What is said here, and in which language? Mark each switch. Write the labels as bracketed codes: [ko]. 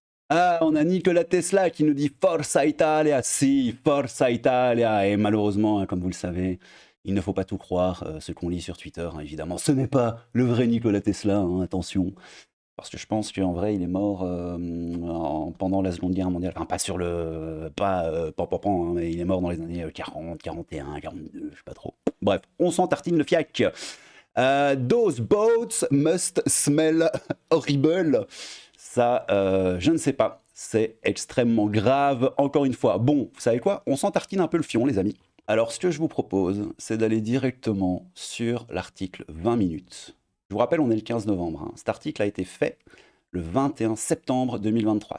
[fr] Ah, on a Nikola Tesla qui nous dit [it] Forza Italia, si, Forza Italia, [fr] et malheureusement, hein, comme vous le savez, il ne faut pas tout croire, ce qu'on lit sur Twitter, hein, évidemment. Ce n'est pas le vrai Nikola Tesla, hein, attention. Parce que je pense qu'en vrai, il est mort pendant la Seconde Guerre mondiale. Enfin, pas sur le... Hein, mais il est mort dans les années 40, 41, 42, je sais pas trop. Bref, on s'en tartine le fiac. [en] Those boats must smell horrible. [fr] Ça, je ne sais pas. C'est extrêmement grave, encore une fois. Bon, vous savez quoi? On s'en tartine un peu le fion, les amis. Alors, ce que je vous propose, c'est d'aller directement sur l'article 20 minutes. Je vous rappelle, on est le 15 novembre. Hein. Cet article a été fait le 21 septembre 2023.